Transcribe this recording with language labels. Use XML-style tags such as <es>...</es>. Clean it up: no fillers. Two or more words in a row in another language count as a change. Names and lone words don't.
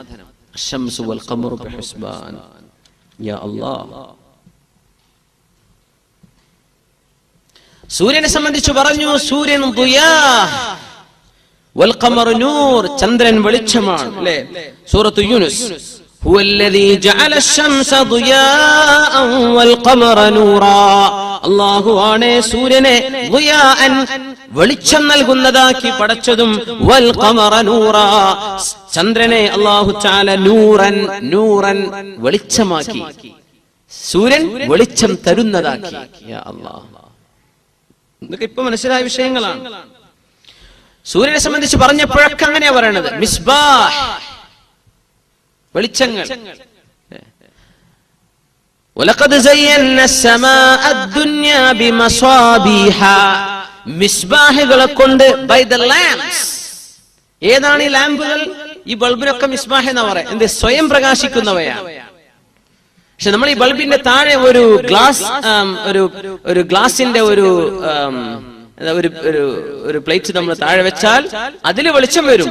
<ar>الشمس والقمر بحسبان. يا الله.</ar> <ml>സൂര്യനെ സംബന്ധിച്ച് പറഞ്ഞു, സൂര്യൻ</ml> <ar>ضياء والقمر نور,</ar> <ml>ചന്ദ്രൻ വെളിച്ചമാണ് അല്ലേ? സൂറത്തു യൂനുസ്.</ml> <ar>هو الذي جعل الشمس ضياء والقمر نورا.</ar> <ml>അല്ലാഹു ആണ് സൂര്യനെ ضياءൻ വെളിച്ചം നൽകുന്നതാക്കി പടച്ചതും,</ml> <ar>والقمر نورا</ar> <ml>ചന്ദ്രനെ</ml> <ar>الله تعالى نورا نورا</ar> <ml>വെളിച്ചമാക്കി. സൂര്യൻ വെളിച്ചം തരുന്നതാക്കി. യാ അല്ലാഹ്, ഇതൊക്കെ ഇപ്പൊ മനസ്സിലായ വിഷയങ്ങളാണ്. സൂര്യനെ സംബന്ധിച്ച് പറഞ്ഞപ്പോഴൊക്കെ അങ്ങനെയാ പറയണത്. മിസ്ബാഹ്, വെളിച്ചങ്ങൾ.</ml> <ar>ولقد زينا السماء الدنيا بمصابيح.</ar> <ml>മിസ്ബാഹുകളെ കൊണ്ട്,</ml> <en>by the lamps.</en> <ml>ഏതാണ് ഈ ലാമ്പുകൾ? ഈ ബൾബിനൊക്കെ മിസ്ബാഹ് എന്നാ പറയാ. എന്ത്? സ്വയം പ്രകാശിക്കുന്നവയാണ്. പക്ഷെ നമ്മൾ ഈ ബൾബിന്റെ താഴെ ഒരു ഗ്ലാസ്, ഒരു ഗ്ലാസിന്റെ ഒരു പ്ലേറ്റ് നമ്മൾ താഴെ വെച്ചാൽ അതിൽ വെളിച്ചം വരും.</ml>